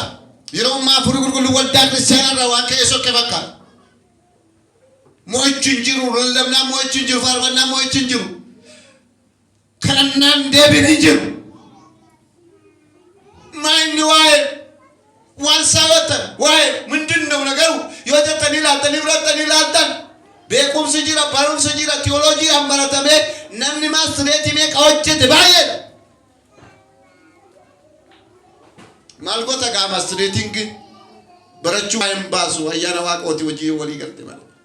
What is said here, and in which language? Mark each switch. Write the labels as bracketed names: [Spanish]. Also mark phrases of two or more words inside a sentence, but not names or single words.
[Oromo] Yeroo ammaa Hafuurri Qulqulluu waldaa kiristaanaa irraa waan ka'ee sokke fakkaata. Mo'achuun jiru, lallabnaa mo'achuun jiru, faarfannaa mo'achuun jiru. Kadhannaan deebiin hin jiru. Maayinni waa'ee waan saawwatan waa'ee [Amharic] ምንድን ነው ነገሩ [Oromo] yoo jettanii laaltanii fudhattanii laaltan beekumsi jira, barumsi jira, tiyooloojii baratamee namni maastireetii meeqa hojjete baay'eedha. Maal goota gaa maastireetiin barachuu hin baasu ayyaana Waaqooti hojii walii galte malee.